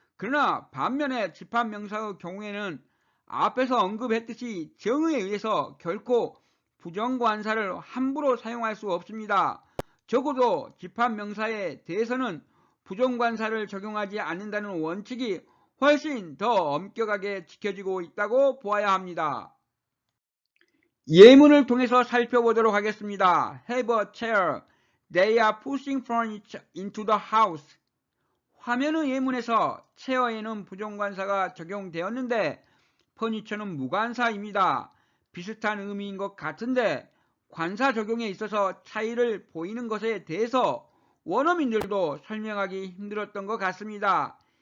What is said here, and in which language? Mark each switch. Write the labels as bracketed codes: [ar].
[ko] 그러나 반면에 집합명사의 경우에는 앞에서 언급했듯이 정의에 의해서 결코 부정관사를 함부로 사용할 수 없습니다. 적어도 집합명사에 대해서는 부정관사를 적용하지 않는다는 원칙이 훨씬 더 엄격하게 지켜지고 있다고 보아야 합니다. 예문을 통해서 살펴보도록 하겠습니다. [en] Have a chair. They are pushing furniture into the house. [ko] 화면의 예문에서 체어에는 부정관사가 적용되었는데 퍼니처는 무관사입니다. 비슷한 의미인 것 같은데 관사 적용에 있어서 차이를 보이는 것에 대해서 원어민들도 설명하기 힘들었던 것 같습니다.